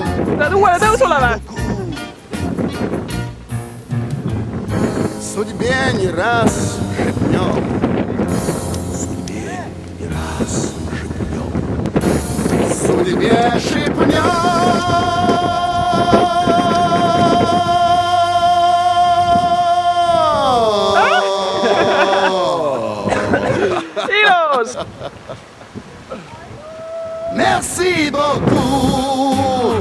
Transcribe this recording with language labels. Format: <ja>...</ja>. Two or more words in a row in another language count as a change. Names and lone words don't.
<et>Lähed uuele tõusule või?</et> <ru>Судьбе не раз шепнем. Судьбе не раз шепнем. две шипнем.</ru> <et>Ilus!</et> <fr>Merci beaucoup.</fr>